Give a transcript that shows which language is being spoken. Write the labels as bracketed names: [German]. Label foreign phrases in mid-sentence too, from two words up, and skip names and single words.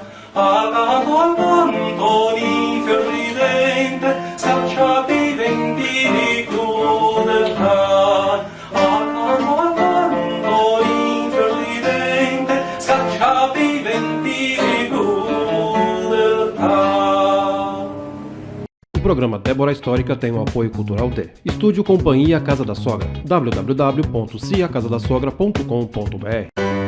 [Italian] Accanto al canto di fior ridente, scacciati i venti di crudeltà. Accanto al canto di fior ridente, scacciati i venti di crudeltà. [Portuguese] O programa Débora Histórica tem o apoio cultural de Estúdio Companhia Casa da Sogra, www.ciacasadasogra.com.br.